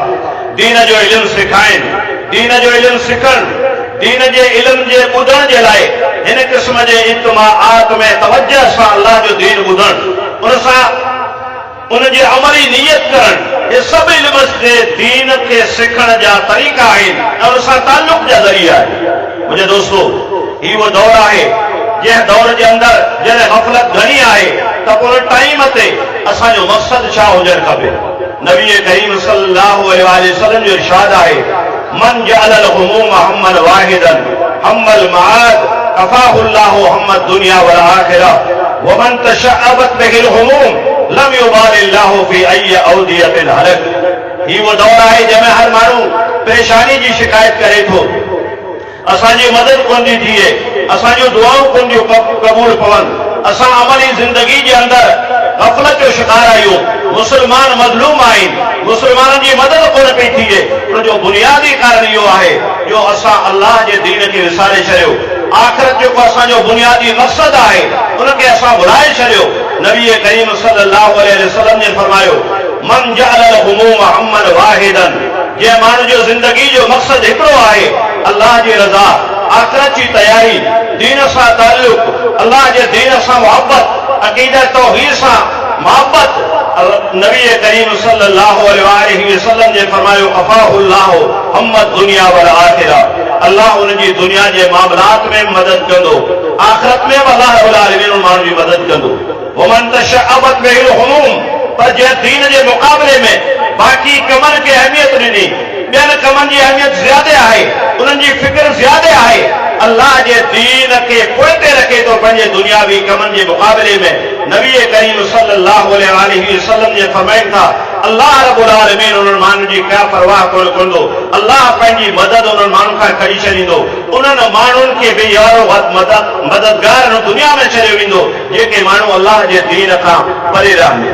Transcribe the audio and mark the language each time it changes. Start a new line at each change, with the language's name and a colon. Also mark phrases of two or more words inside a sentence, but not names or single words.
Sindhi: दीन जो इल्मु सिखाइनि, दीन जो इल्मु सिखनि, दीन जे इल्म जे ॿुधण जे लाइ हिन क़िस्म जे इज्तिमाआत में तवज्जो सां अल्लाह जो दीन ॿुधणु, उन सां उन जे अमली नियत करणु, हे सभु इल्म जे दीन खे सिखण जा तरीक़ा आहिनि ऐं उन सां ताल्लुक़ जा ज़रिया आहिनि। मुंहिंजे दोस्तो, ही उहो दौर आहे जंहिं दौर जे अंदरि जॾहिं गफ़लत घणी आहे त उन टाइम ते असांजो मक़सद छा हुजणु खपे। नबी करीम
Arabic: صلى الله عليه وسلم
Sindhi: जो इरशाद आहे,
Arabic: من جعل الهموم هما واحدا هم المعاد كفاه الله هم الدنيا والآخرة ومن تشعبت به الهموم لم يبال الله في أي أوديته هلك.
Sindhi: ही वो दौर आहे जंहिंमें हर माण्हू परेशानी जी शिकायत करे थो, असांजी मदद कोन थी थिए, असांजूं दुआऊं कोन थियूं क़बूल पवनि, असां अमली ज़िंदगी जे अंदरि गफ़लत जो शिकार आहियूं, मुस्लमान मज़लूम आहिनि, मुस्लमाननि जी मदद कोन पई थिए। उन जो बुनियादी कारण इहो आहे जो असां अल्लाह जे दीन खे विसारे छॾियो, आख़िरत जेको असांजो बुनियादी मक़सद आहे उनखे असां भुलाए छॾियो। नबी करीम
Arabic: صلى الله عليه وسلم
Sindhi: ने फरमायो,
Arabic: من جعل الهموم هما واحدا,
Sindhi: जंहिं माण्हू जो ज़िंदगी जो मक़सद हिकिड़ो आहे अल्लाह जी रज़ा, आख़िरत जी तयारी, दीन सां ताल्लुक़, अल्लाह जे दीन सां मोहब्बत, अक़ीदा तौहीद सां मोहब्बत। नबी करीम
Arabic: صلى الله عليه وسلم
Sindhi: ने फरमायो,
Arabic: كفاه الله هم الدنيا والآخرة,
Sindhi: अल्लाह उनजी दुनिया जे मामलात में मदद कंदो, आख़िरत में बि अल्लाह
Arabic: رب العالمين
Sindhi: उन माण्हू जी मदद कंदो।
Arabic: ومن تشعبت به الهموم,
Sindhi: पर जंहिं दीन जे मुक़ाबले में बाक़ी कमनि खे अहमियत ॾिनी, ॿियनि कमनि जी अहमियत ज़्यादा आहे, उन्हनि जी फिक्र ज़्यादा आहे, अल्लाह जे दीन खे पोइते रखे थो पंहिंजे दुनियावी कमनि जे मुक़ाबले में। नबी करीम
Arabic: صلى الله عليه وسلم
Sindhi: जे फरमाइनि था, अल्लाह
Arabic: رب العالمين
Sindhi: उन्हनि माण्हुनि जी का परवाह कोन कंदो, अल्लाह पंहिंजी मदद उन्हनि माण्हुनि खां खणी छॾींदो, उन्हनि माण्हुनि खे बि यारो मददगार दुनिया में छॾियो वेंदो जेके माण्हू अल्लाह जे दीन खां परे रहंदे।